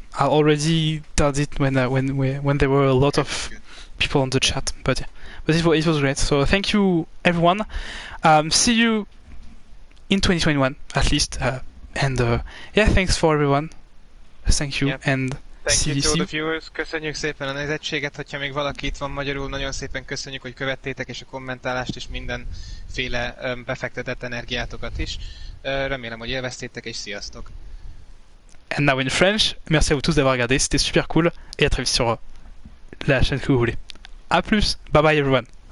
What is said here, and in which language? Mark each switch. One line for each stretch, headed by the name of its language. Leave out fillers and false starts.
English: I already did it when there were a lot of people on the chat, but it was great. So thank you, everyone. See you in 2021 at least. And yeah, thanks for everyone. Thank you, and Thank you See to you. the viewers,
Hungarian: köszönjük szépen a nézettséget, hogyha még valaki itt van magyarul, nagyon szépen köszönjük, hogy követtétek, és a kommentálást, és mindenféle befektetett energiátokat is. Remélem, hogy élveztétek, és sziasztok!
English: And now in French,
French: merci à vous tous d'avoir regardé, c'était super cool, et à très vite sur la chaîne que vous voulez. A plus,
English: bye bye everyone.